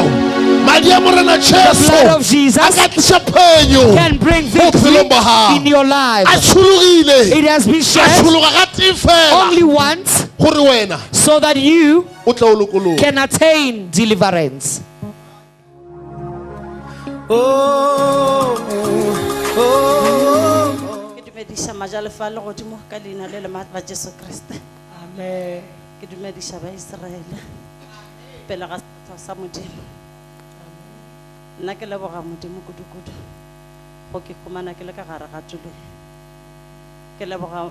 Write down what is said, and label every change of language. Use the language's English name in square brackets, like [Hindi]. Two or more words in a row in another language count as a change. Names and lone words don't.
[English] The blood of Jesus can bring victory in your life. It has been shed only once so that you can attain deliverance. Amen. [Northern Sotho] Ke dumedisha ba Israel pele ga sa modimo nna ke leboga modimo kudu go ke khumana ke le ka gare ga tulo ke leboga